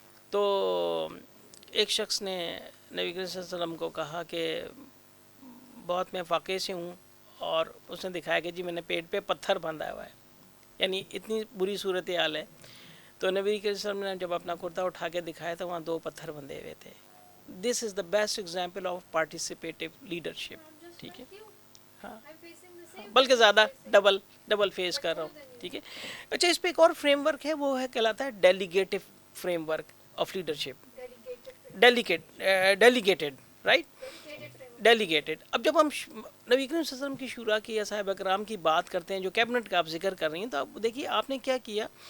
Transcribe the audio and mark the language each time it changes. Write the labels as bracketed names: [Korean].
[Urdu] تو ایک شخص نے نبی کریم صلی اللہ علیہ وسلم کو کہا کہ بہت میں فاقے سے ہوں، اور اس نے دکھایا کہ جی میں نے پیٹ پہ پتھر باندھا ہوا ہے، یعنی اتنی بری صورتحال ہے. تو نبی کریم صلی اللہ علیہ وسلم نے جب اپنا کرتا اٹھا کے دکھایا تو وہاں 2 پتھر بندھے ہوئے تھے. [English] This is the best example of participative leadership. [Urdu] ٹھیک ہے، ہاں، بلکہ زیادہ ڈبل فیس کر رہا ہوں. ٹھیک ہے. اچھا، اس پہ ایک اور فریم ورک ہے، وہ ہے کہلاتا ہے ڈیلیگیٹو frame work of leadership. [English] Delegated, right, delegated. [Urdu] اب جب ہم نبی کریم صلی اللہ علیہ وسلم کی شورا کی یا صحابہ کرام کی بات کرتے ہیں، جو کیبنٹ کا آپ ذکر کر رہی ہیں، تو آپ دیکھیے آپ نے کیا کیا.